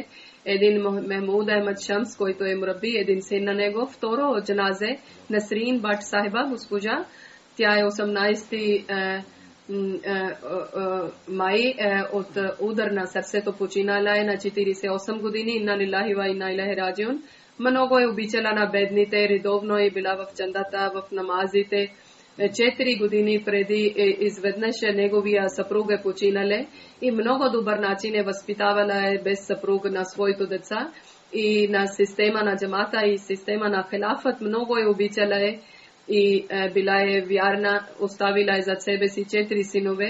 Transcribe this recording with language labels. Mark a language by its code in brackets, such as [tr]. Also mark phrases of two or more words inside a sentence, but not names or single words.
[bg] Един Мехмуд Ахмед Шамс, който е мраби, един син на него. Второ от джаназе Насрин Бат Сахиба, госпожа. Тя е 18 май от удар на сърцето починала е на 48 години. [ar] إنا لله وإنا إليه راجعون. [bg] Много е обичала на бедните, редовно е била в чандата, в намазите. 4 години преди изведнъж неговия съпруг е починале и много добър начин е възпитавала е без съпруг на своите деца и на система на джамата и система на хилафът много е обичала е и била е вярна, оставила е зад себе си 4 синове.